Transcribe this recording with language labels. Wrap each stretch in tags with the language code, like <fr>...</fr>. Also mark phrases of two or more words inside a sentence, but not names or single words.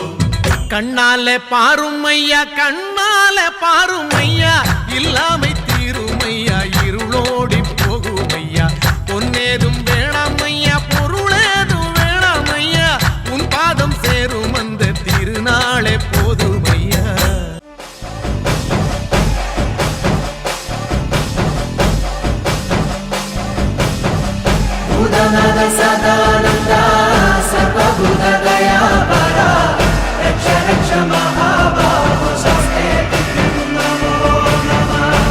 <ta>கண்ணாலே பாரும் ஐயா, கண்ணாலே பாரும் ஐயா, இல்லாமை தீரும் ஐயா, இருளோடி போகும் ஐயா. பொன்னேதும் வேணாம் ஐயா, பொருளேதும் வேணாம் ஐயா, உன் பாதம் சேரும் அந்த திருநாளே போதும் ஐயா.</ta> <sa>भूतनाथ सदानन्दा सर्वभूतदयापरा रक्ष रक्ष महाबाहो शस्ते नमो नमः।</sa>